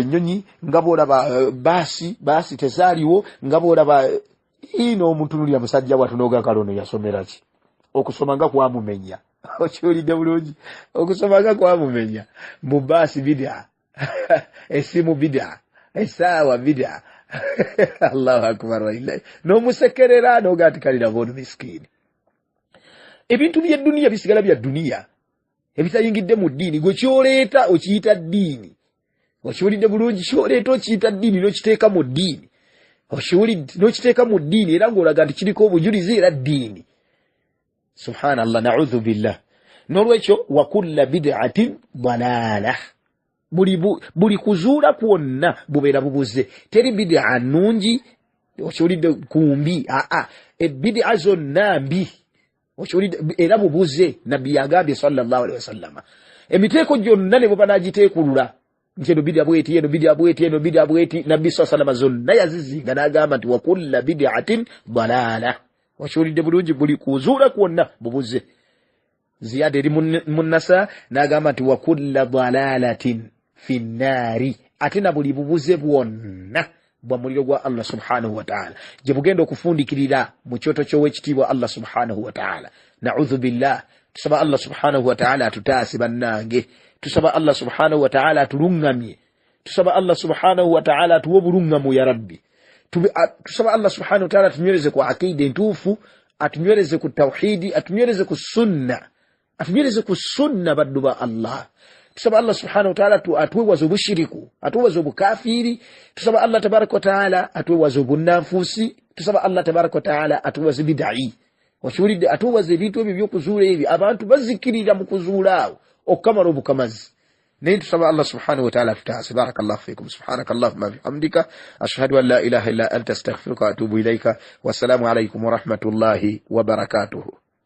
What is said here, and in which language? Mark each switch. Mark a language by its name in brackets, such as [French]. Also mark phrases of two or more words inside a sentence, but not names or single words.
[Ganda] ennyonyi nga boolaba baasi tezaaliwo nga boolaba ino omuntunulira musajja watu n'ogakala ono yasomera ki okusoma nga kwamumenya okiwulidde bulungi okusoma nga kwamumenya mu baasi bid'a esimu bid'a essaawa bid'a [Arabic] الله أكبر وإلهي [Ganda] n'omusekerera n'ogaatikalira bono miskini ebintu by'edduniya bisigala bya dduniya ebitayingidde mu ddiini gwe kyoleeta okiyita ddiini okiwulidde bulungi kyoleeta okiyita ddiini n'okiteeka mu ddiini okiwulidde n'okiteeka mu ddiini era ng'olaga nti kiriko obujulizi era ddiini [Arabic] سبحان الله نعوذ بالله [Ganda] n'olwekyo [Arabic] وكل بدعة ضلالة [Ganda] buli kuzuula kwonna bubeera bubuze teri bid'a nnungi okiwulidde kumbi bid'a zonna mbi okiwulidde era bubuze nabbi yagambye [Arabic] صلى الله عليه وسلم [Ganda] emiteeko gyonna ne bwe banaagiteekulula nti eno bid'a bweti eno bid'a bweti eno bid'a bweti nabbi [Arabic] صلى الله عليه وسلم [Ganda] zonna yazizinga n'agamba nti [Arabic] وكل بدعة ضلالة [Ganda] okiwulidde bulungi buli kuzuula kwonna bubuze ziyada eri munnasa n'agamba nti [Arabic] وكل ضلالة في النار [Ganda] ate na buli bubuze bwonna bwa muliro gwa Allah [Arabic] سبحانه وتعالى [Ganda] gye bugenda okufundikirira mu kyoto ky'owekitiibwa Allah [Arabic] سبحانه وتعالى نعوذ بالله [Ganda] tusaba Allah [Arabic] سبحانه وتعالى [Ganda] atutaase bannange tusaba Allah [Arabic] سبحانه وتعالى [Ganda] atulungamye tusaba Allah [Arabic] سبحانه وتعالى [Ganda] atuwe obulungamu [Arabic] يا رب [Ganda] tusaba Allah [Arabic] سبحانه وتعالى [Ganda] atunywereze ku aqida entuufu atunywereze ku tawhidi atunywereze ku sunna baddu ba Allah tusaba Allah [Arabic] سبحانه وتعالى [Ganda] atuwewaza obushiriku atuwewaza obukafiri tusaba Allah [Arabic] تبارك وتعالى [Ganda] atuwewaza obunanfuusi tusaba Allah [Arabic] تبارك وتعالى [Ganda] atuwewaza bid'i okiwulidde atuwewaza ebintu ebyo by'okuzuula ebyo abantu bazikirira mu kuzuula awo okukamala obukamazi naye tusaba Allah [Arabic] سبحانه وتعالى [Ganda] tutaase [Arabic] بارك الله فيكم سبحانك اللهم بحمدك أشهد أن لا إله إلا أنت أستغفرك وأتوب إليك والسلام عليكم ورحمة الله وبركاته.